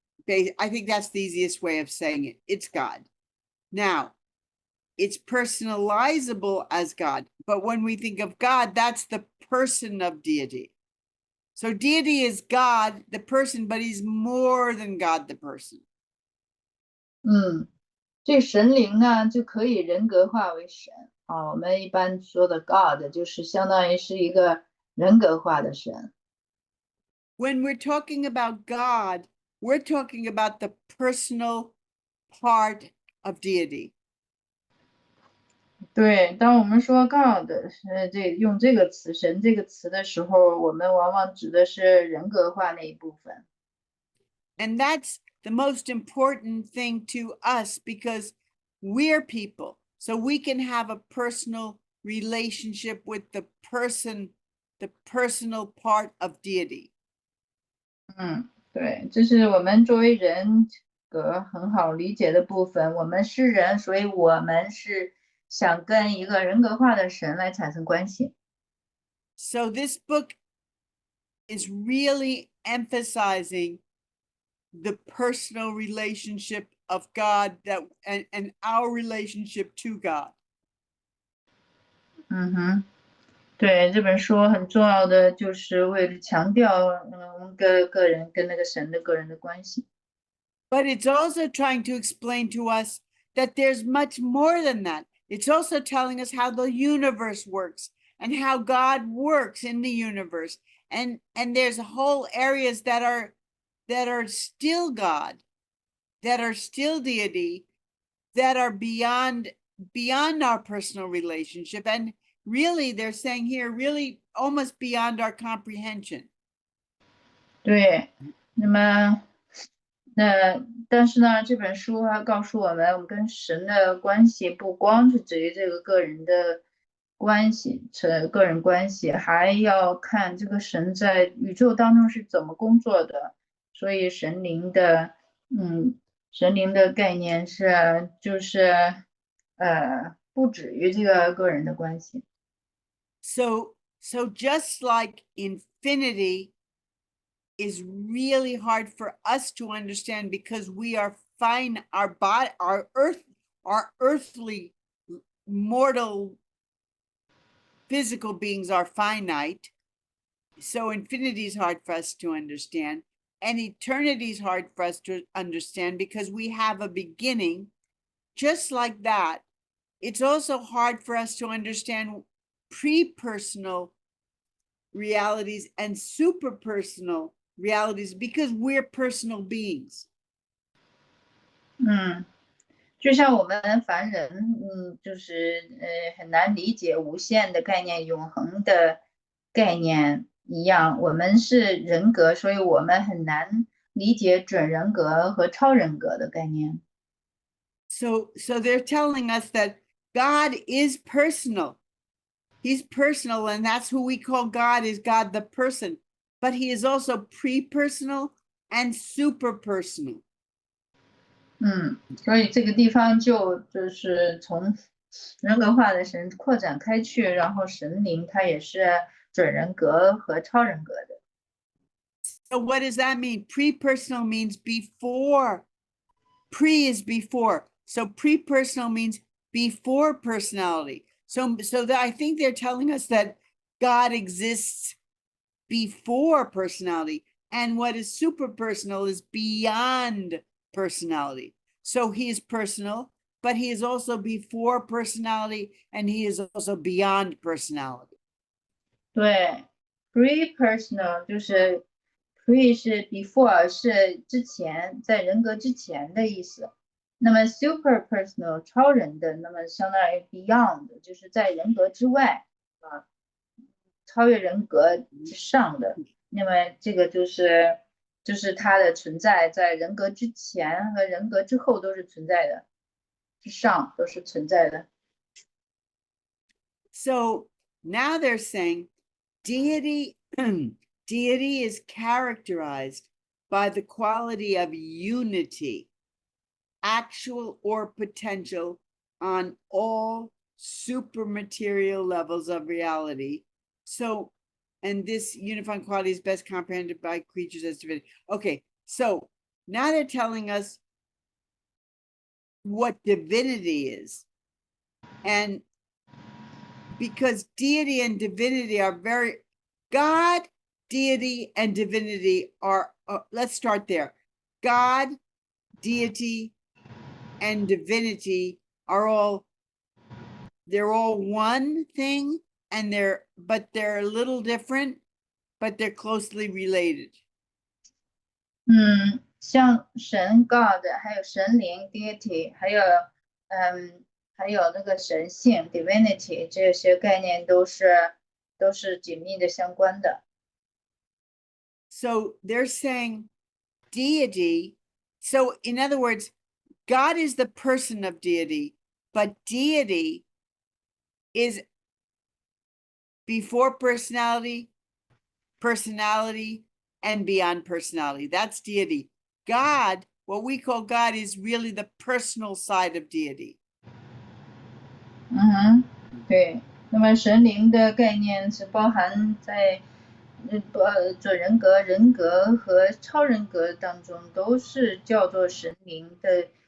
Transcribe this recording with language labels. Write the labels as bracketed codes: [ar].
[en] I think that's the easiest way of saying it. It's God. Now, it's personalizable as God, but when we think of God, that's the person of deity. So deity is God, the person, but he's more than God, the person. [zh] 这神灵呢就可以人格化为神啊。我们一般说的 God 就是相当于是一个人格化的神。 [en] When we're talking about God, we're talking about the personal part of deity. [zh] 对，当我们说 God 用这个词神这个词的时候，我们往往指的是人格化那一部分。 [en] And that's the most important thing to us because we're people. So we can have a personal relationship with the person, the personal part of deity. [zh] 对，这是我们作为人格很好理解的部分。我们是人，所以我们是想跟一个人格化的神来产生关系。 [en] So this book is really emphasizing the personal relationship of God and our relationship to God. [zh] 对，这本书很重要的就是为了强调我们个人跟那个神的个人的关系。 [en] But it's also trying to explain to us that there's much more than that. It's also telling us how the universe works and how God works in the universe. And there's whole areas that are still God, that are still deity, that are beyond our personal relationship. And really, they're saying here, really almost beyond our comprehension. [zh] 对，那么但是呢，这本书还告诉我们，我们跟神的关系不光是指于这个个人的关系，个人关系，还要看这个神在宇宙当中是怎么工作的。所以神灵的概念是就是不止于这个个人的关系。 [en] So just like infinity is really hard for us to understand because we are fine, our earthly mortal physical beings are finite. So infinity is hard for us to understand, and eternity is hard for us to understand because we have a beginning. Just like that, it's also hard for us to understand pre-personal realities and super-personal realities because we're personal beings. [zh] 就像我们凡人，就是很难理解无限的概念、永恒的概念一样，我们是人格，所以我们很难理解准人格和超人格的概念。 [en] So they're telling us that God is personal. He's personal, and that's who we call God, is God the person. But he is also pre-personal and super-personal. [zh] 所以这个地方就是从人格化的神扩展开去，然后神灵它也是准人格和超人格的。 [en] So what does that mean? Pre-personal means before. Pre is before. So pre-personal means before personality. So that I think they're telling us that God exists before personality, and what is super personal is beyond personality. So he is personal, but he is also before personality, and he is also beyond personality. [zh] 对 ，pre-personal 就是 pre 是 before 是之前，在人格之前的意思。那么 super-personal 超人的，那么相当于 beyond 就是在人格之外啊，超越人格之上的。那么这个就是它的存在，在人格之前和人格之后都是存在的，之上都是存在的。 [en] So now they're saying deity, deity is characterized by the quality of unity, actual or potential, on all supermaterial levels of reality. So, and this unifying quality is best comprehended by creatures as divinity. Okay, so now they're telling us what divinity is. And because deity and divinity are very, God, deity, and divinity are, let's start there. God, deity, and divinity are all, they're all one thing, and but they're a little different, but they're closely related. [zh] 像神 God， 还有神灵 Deity， 还有那个神性 Divinity， 这些概念都是紧密的相关的。 [en] So they're saying deity. So in other words, God is the person of deity, but deity is before personality, personality, and beyond personality. That's deity. God, what we call God, is really the personal side of deity. [zh] 对。那么神灵的概念是包含在准人格、人格和超人格当中，都是叫做神灵的。